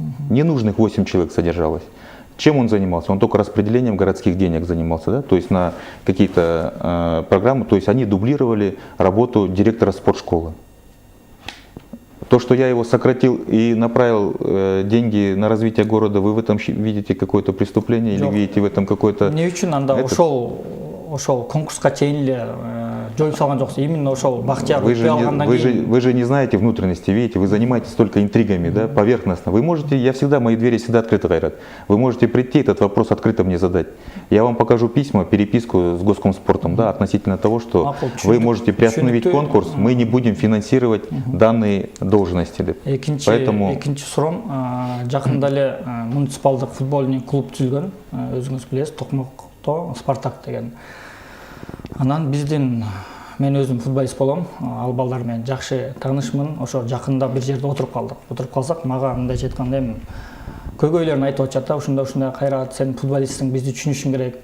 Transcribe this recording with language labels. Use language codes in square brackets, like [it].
[ru] Ненужных 8 человек содержалось. Чем он занимался? Он только распределением городских денег занимался, да? То есть на какие-то программы, то есть они дублировали работу директора спортшколы. То, что я его сократил и направил деньги на развитие города, вы в этом видите какое-то преступление или видите в этом какое-то... [ky] Не үчүн анда ошол конкурска чейин эле жоюп салган жоксуз, именно ошол Бактияр өтпөй алгандан кийин. [ru] Вы же не знаете внутренности, видите, вы занимаетесь только интригами, да, поверхностно. Вы можете, мои двери всегда открыты, Кайрат. Вы можете прийти, этот вопрос открыто мне задать. Я вам покажу письма, переписку с Госкомспортом, да, относительно того, что вы можете приостановить конкурс, мы не будем финансировать данные должности. Поэтому... [ky] Экинчи суроом, жакында эле муниципалдык футбольный клуб түзүлгөн, өзүңүз билесиз, Токмокто Спартак деген. Анан биздин, мен өзүм футболист болом, ал балдар менен жакшы таанышмын. Ошо жакында бир жерде отуруп калдык. Отуруп калсак, мага мындайча айтканда эми көйгөйлөрүн айтып атышат да, ушундай Кайрат, сен футболистсиң, бизди түшүнүшүң керек.